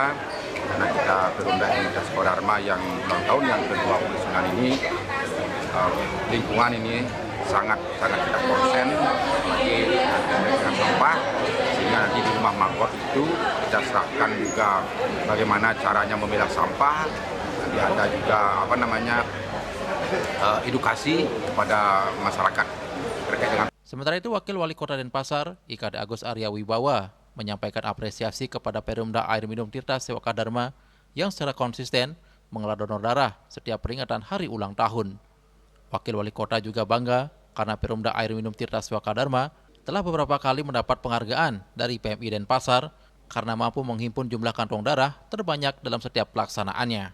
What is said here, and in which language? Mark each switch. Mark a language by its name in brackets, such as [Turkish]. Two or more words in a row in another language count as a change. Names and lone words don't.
[Indonesian] Karena kita Perumda Tirta Sewaka Dharma yang ulang tahun yang ke-29 ini, lingkungan ini sangat kita konsen bagi dengan sampah, sehingga nanti di rumah Margot itu kita serahkan juga bagaimana caranya memilah sampah. Nanti ada juga edukasi kepada masyarakat terkait dengan. Sementara itu, Wakil Wali Kota Denpasar, IKD Agus Arya Wibawa, menyampaikan apresiasi kepada Perumda Air Minum Tirta Sewaka Dharma yang secara konsisten menggelar donor darah setiap peringatan hari ulang tahun. Wakil Wali Kota juga bangga karena Perumda Air Minum Tirta Sewaka Dharma telah beberapa kali mendapat penghargaan dari PMI Denpasar karena mampu menghimpun jumlah kantong darah terbanyak dalam setiap pelaksanaannya.